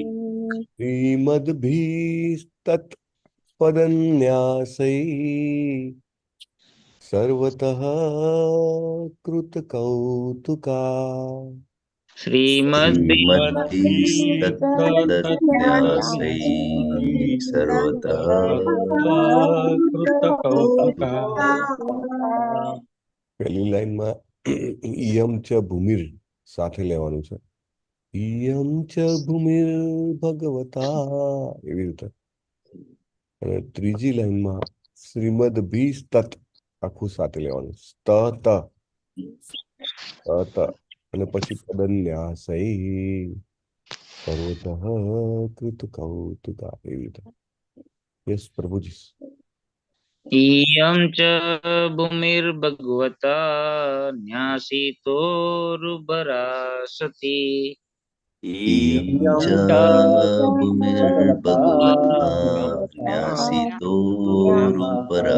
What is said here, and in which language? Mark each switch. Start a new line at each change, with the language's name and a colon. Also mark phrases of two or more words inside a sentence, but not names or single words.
Sanskrit: श्रीमद्भिस्तत्पदन्यासैः सर्वतः कृतकौतुका श्रीमद्भिस्तत्पदन्यासैः सर्वतः कृतकौतुका
Gujarati: પહેલી લાઈનમાં
Sanskrit: इयम च भूमिर
Gujarati: સાથે લેવાનું છે.
Sanskrit: इयम च भूमिर भगवता
Gujarati: એવી રીતે. અને ત્રીજી લાઈનમાં
Sanskrit: श्रीमद भी तत
Gujarati: આખું સાથે લેવાનું. સ્ત ત ત અને પછી
Sanskrit: पदन्यासै सर्वतः कृत कौतुका
Gujarati: એવી રીતે. યસ પ્રભુજી.
Sanskrit: इयं च भूमिर्भगवता न्यासितोरुपरा सती इयं च भूमिर्भगवता न्यासितोरुपरा